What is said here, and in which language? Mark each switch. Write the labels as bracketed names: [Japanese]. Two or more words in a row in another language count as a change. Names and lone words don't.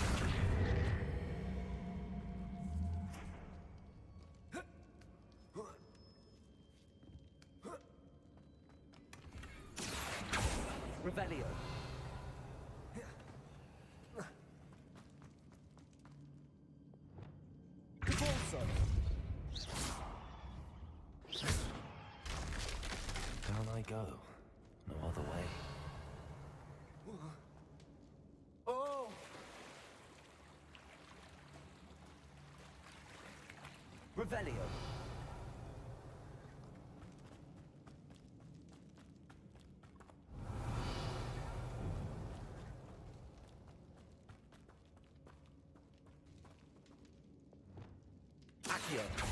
[English] Revelio. Repulsor. Down I go. No other way. Oh! Revelio. Accio.